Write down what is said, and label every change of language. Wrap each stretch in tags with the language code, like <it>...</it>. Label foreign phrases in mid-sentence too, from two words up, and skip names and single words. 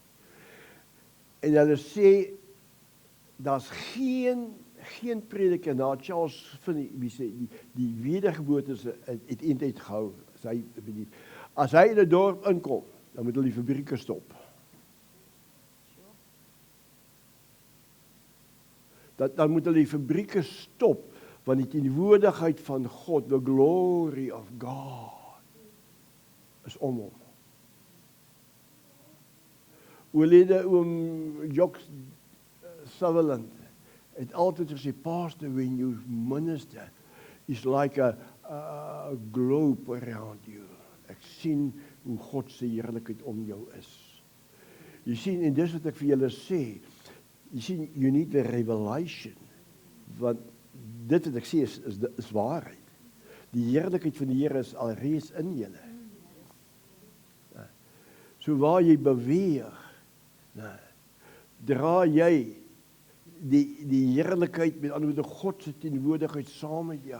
<af>En hulle sê, daar's geen prediker na Charles Finney, wie sê, die wedergeboorte het eintlik gehou. As hy in 'n dorp inkom, dan moet hulle die fabrieke stop. Dan moet hulle die fabrieke stop, want die teenwoordigheid van God,</af> <en>the glory of God,</en> <af>is om hom. Oorlede oom Jock Sutherland het altyd gesê,</af> <en>Pastor, when you minister, it's like a globe around you.</en> <af>Ek sien hoe God se heerlikheid om jou is. Jy sien, en dis wat ek vir julle sê, jy sien,</af> <en>you need the revelation,</en> <af>want dit wat ek sê is waarheid. Die heerlikheid van die Here is alreeds in julle. So waar jy beweeg, dra jy die heerlikheid, met ander woorde God se teenwoordigheid saam met jou.</af>